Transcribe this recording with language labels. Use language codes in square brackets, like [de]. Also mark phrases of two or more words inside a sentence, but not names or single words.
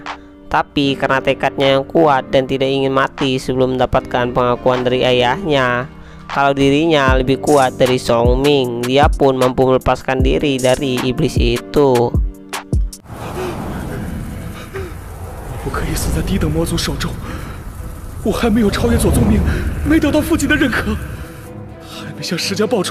[id] Tapi karena tekadnya yang kuat dan tidak ingin mati sebelum mendapatkan pengakuan dari ayahnya kalau dirinya lebih kuat dari Song Ming, dia pun mampu melepaskan diri dari iblis itu. [zh] 我不可以死在低等魔族手中，我还没有超越左宗明，没得到父亲的认可，还没向石家报仇。